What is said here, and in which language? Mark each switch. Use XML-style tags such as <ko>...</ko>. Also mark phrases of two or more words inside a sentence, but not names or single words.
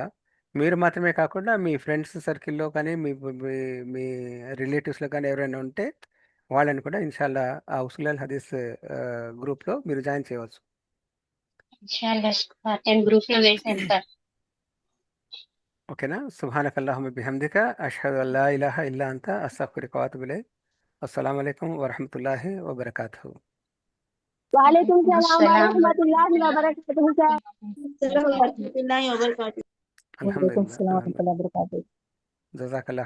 <te>మీరు మాత్రమే కాకుండా మీ</te> <en>friends circle</en> <te>కానీ మీ రిలేటివ్స్లో కానీ ఎవరైనా ఉంటే వాళ్ళని కూడా ఇన్షాల్లా ఆ</te> <ar>أصول الحديث</ar> <te>గ్రూప్లో మీరు జాయిన్ చేయవచ్చు. ఇన్షాల్లా సార్, నేను గ్రూప్ లో వేసాను సార్. ఓకేనా?</te> <ar>سبحانك اللهم وبحمدك أشهد أن لا إله إلا أنت أستغفرك وأتوب إليك. السلام عليكم ورحمة الله وبركاته. وعليكم السلام و అస్సలాము رحمة الله وبركاته सर। ورحمة الله وبركاته. అల్హమ్దులిల్లాహ్. وعليكم السلام ورحمة الله وبركاته. జజాకల్లాహ్.</ar>